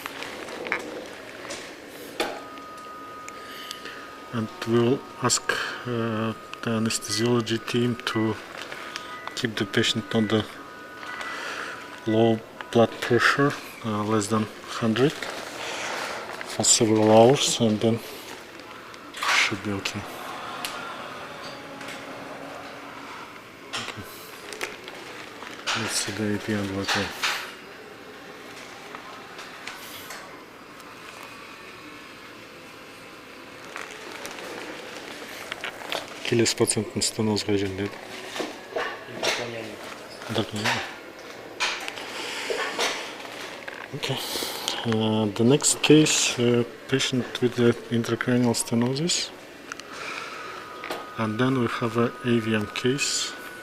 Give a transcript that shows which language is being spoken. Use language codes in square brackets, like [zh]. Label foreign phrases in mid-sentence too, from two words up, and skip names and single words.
[en] And we'll ask the anesthesiology team to keep the patient on the low blood pressure, less than 100, for several hours, and then should be okay. Let's see the AP and water. [kk] Келесі пациенттің стенозға желдеді. [en] Okay. The next case, patient with the intracranial stenosis, and then we have an AVM case.